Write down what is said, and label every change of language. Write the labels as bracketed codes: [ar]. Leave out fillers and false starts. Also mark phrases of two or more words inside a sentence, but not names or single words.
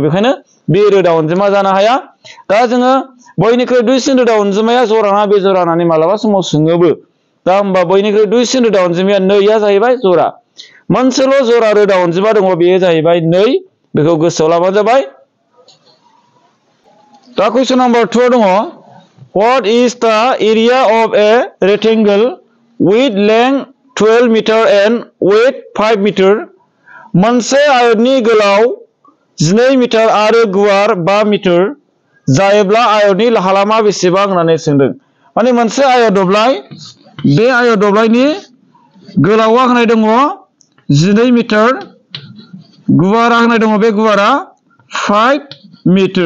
[brx] बेखायनो बे रोदा अनजिमा जानो हाया। दा जोङो बयनिख्रुइ दुइसिन रोदा अनजिमाया जरा ना बेजरा होननानै मालाबा समाव सोङोबो। दा होमबा बयनिख्रुइ दुइसिन रोदा अनजिमाया 2आ जाहैबाय जरा। मोनसेल' जरा रोदा अनजिमा दङ, बेयो जाहैबाय 2। बेखौ गोसोआव लाबानो जाबाय। दा [en] question number [brx] 2 दङ, [en] What is the area of a rectangle with length 12 meter and width 5 meter? [brx] मोनसे आयतनि गोलाव 12 मिटार आरो गुवार 5 मिटार जायोब्ला आयतनि हालामा बेसेबां होननानै सोंदों। मोनसे आयत दब्लाय, बे आयत दब्लायनि गोलावा होनाय दङ 12 मिटार, गुवारा होनाय दङ, बे गुवारा 5 मिटार।